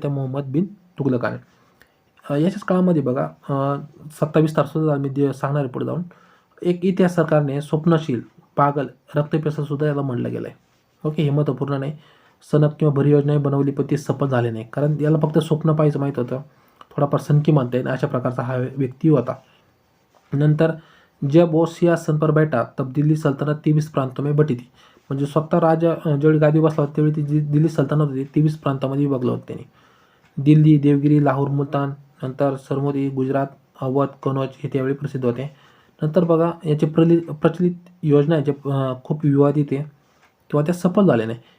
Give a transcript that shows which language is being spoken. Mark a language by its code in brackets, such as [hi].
[mr] त्या मोहम्मद बिन तुघलकाने. याच्याच काळामध्ये बघा 27 तारखेला मी सांगणार आहे पुढे जाऊन. एक इतिहासकारने स्वप्नशील, पागल, रक्तपिपासूसुद्धा याला म्हणलं गेलं आहे, ओके. हे महत्त्वपूर्ण नाही. सनद किंवा भरी योजना बनवली पण ती सफल झाले नाही, कारण याला फक्त स्वप्न पाहायचं माहीत होतं. थोडाफार सनकी म्हणता येईल अशा प्रकारचा हा व्यक्ती होता. [hi] नंतर जब वो सिंहासन पर बैठा तब दिल्ली सल्तनत 23 प्रांतों में बटी थी. [mr] म्हणजे स्वतः राजा ज्यावेळी गादी बसला होता त्यावेळी ती जी दिल्ली सल्तनत होती 23 प्रांतामध्ये विभागलं होतं त्यांनी. दिल्ली, देवगिरी, लाहोर, मुलतान, नंतर सरमोदी, गुजरात, अवध, कनौज हे त्यावेळी प्रसिद्ध होते. नंतर बघा याचे प्रचलित योजना याचे खूप विवादित आहे किंवा त्या सफल झाल्या नाही.